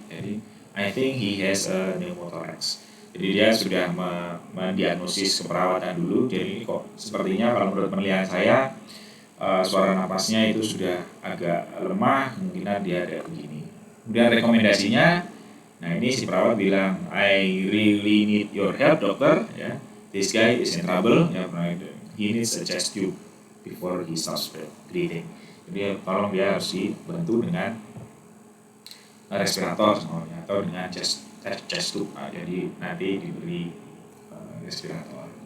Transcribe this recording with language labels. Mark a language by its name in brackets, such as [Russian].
[Indonesian] Jadi [English] I think he has a pneumothorax. [Indonesian] Jadi dia sudah mendiagnosis keperawatan dulu. Jadi kok sepertinya kalau menurut penilaian saya suara napasnya itu sudah agak lemah, kemungkinan dia ada begini. Kemudian rekomendasinya, nah ini si perawat bilang, [English] I really need your help [Indonesian] dokter, ya. [English] This guy is in trouble, ya, he needs a chest tube before he starts breathing. [Indonesian] Jadi tolong dia harus dibantu dengan respirator semuanya, atau dengan chest tube. Nah, jadi nanti diberi respirator.